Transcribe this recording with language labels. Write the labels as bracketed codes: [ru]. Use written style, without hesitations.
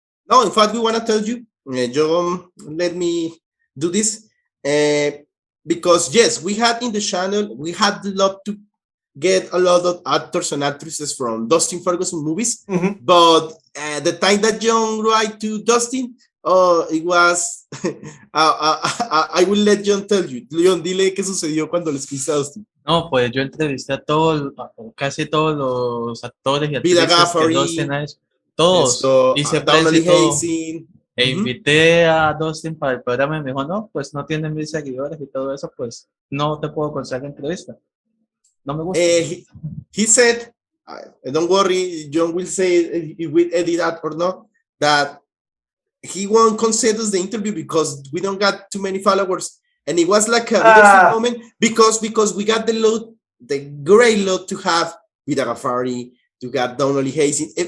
[en] No, in fact, we want to tell you, Jhon, let me do this. Because, yes, we had in the channel, we had love to get a lot of actors and actresses from Dustin Ferguson movies. Mm-hmm. But the time that Jhon write to Dustin, it was... I will let Jhon tell you. [es] Jhon, dile qué sucedió cuando le escribiste a Dustin. No, pues yo entrevisté a casi todos los actores y actrices que Dustin ha hecho. Todos. Hice prensa y todo. Invité a Dustin para el programa y me dijo, no, pues no tienen 1000 seguidores y todo eso, pues no te puedo conseguir entrevista. No me gusta. [en] He said, don't worry, Jhon will say if we edit that or not, that he won't consider the interview because we don't got too many followers. And it was like a moment because we got the great load to have Vida Ghaffari, to get Donnelly Hazing.